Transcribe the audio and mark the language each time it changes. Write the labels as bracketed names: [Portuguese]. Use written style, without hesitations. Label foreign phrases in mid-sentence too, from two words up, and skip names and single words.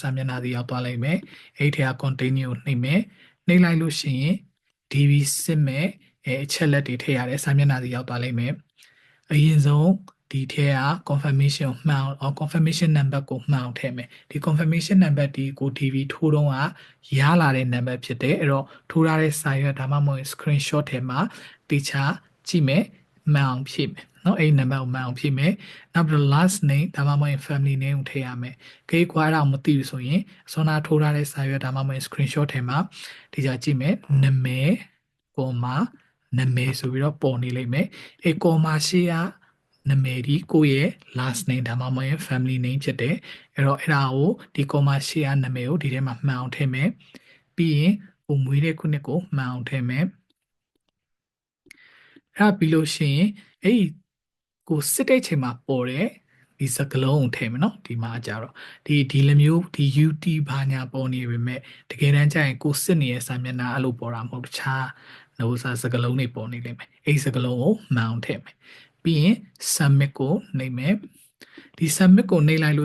[Burmese] စာမျက်နှာစီရောက်သွားလိမ့်မယ်အဲ့ဒီထဲက continue ကိုနှိပ်မယ်နှိပ်လိုက်လို့ရှိရင် DV စစ်မဲ့အချက်လက်တွေထည့်ရတဲ့စာမျက်နှာစီရောက်သွားလိမ့်မယ်အရင်ဆုံးဒီထဲက confirmation မှန်အောင် [English] confirmation number [Burmese] ကိုမှန် အောင်ထည့်မယ်ဒီ [English] confirmation number [Burmese] ဒီကို DV ထိုးတော့ရလာတဲ့ number ဖြစ်တယ်အဲ့တော့ထိုးထားတဲ့စာရွက်ဒါမှမဟုတ် screenshot ထဲမှာတေချာကြည့်မယ် မှန်အောင်ဖြည့်မယ်เนาะအဲ့ number ကိုမှန်အောင်ဖြည့်မယ်နောက်ပြီးတော့ [English] last name [Burmese] ဒါမှမဟုတ် [English] family name [Burmese] ကိုထည့်ရမယ်ခေကွာအဲ့ဒါမသိဘူးဆိုရင်စောနာထိုးထားတဲ့စာရွက်ဒါမှမဟုတ် screenshot ထဲမှာတေချာကြည့်မယ်နာမည်ကောမာနာမည်ဆိုပြီးတော့ပေါ်နေလိမ့်မယ်အဲ့ကောမာရှိကနာမည်ဒီကိုယ့်ရဲ့ [English] last name [Burmese] ဒါမှမဟုတ် [English] family name [Burmese] ဖြစ်တယ်အဲ့တော့အဲ့ဒါကိုဒီ comma ရှေ့ကနာမည်ကိုဒီထဲမှာမှန်အောင်ထည့်မယ်ပြီးရင်ကိုမွေးတဲ့ခုနှစ်ကိုမှန်အောင်ထည့်မယ် အဲ့ဒါပြီးလို့ရှိရင်အဲ့ဒီကိုစစ်တဲ့ချိန်မှာပေါ်တဲ့ဒီစကလုံးကိုထည့်မယ်နော်ဒီမှာကြတော့ဒီလိုမျိုးဒီ UT ဘာညာပေါ်နေပေမဲ့တကယ်တမ်းကျရင်ကိုစစ်နေတဲ့စာမျက်နှာအဲ့လိုပေါ်တာမဟုတ်တခြားလောစာစကလုံးတွေပေါ်နေလိမ့်မယ်အဲ့ဒီစကလုံးကိုမှန်အောင်ထည့်မယ်ပြီးရင် submit ကိုနှိပ်မယ်ဒီ submit ကိုနှိပ်လိုက်